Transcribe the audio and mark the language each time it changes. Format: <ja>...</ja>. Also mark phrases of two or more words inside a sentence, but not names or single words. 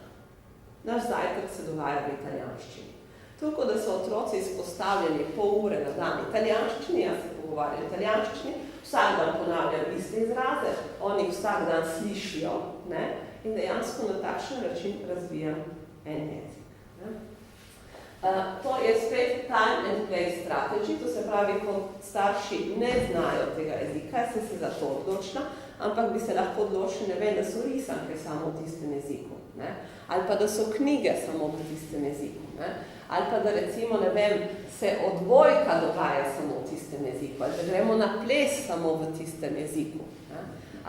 <sl>Naš zajtrk se dogaja v italijanščini. Toliko, da so otroci izpostavljeni pol ure na dan italijanščini, jaz se pogovarjam v italijanščini, vsak dan ponavljam iste izraze, oni vsak dan slišijo, ne? In dejansko na takšen način razvijam en jezik. To je spet</sl> <en>time and place strategy,</en> <sl>to se pravi, ko starši ne znajo tega jezika, se za to odločila, ampak bi se lahko odločili, ne vem, da so risanke samo v tistem jeziku, ne? Ali pa da so knjige samo v tistem jeziku, ne? Ali pa da recimo, ne vem, se odbojka dogaja samo v tistem jeziku, ali da gremo na ples samo v tistem jeziku, ne?</sl>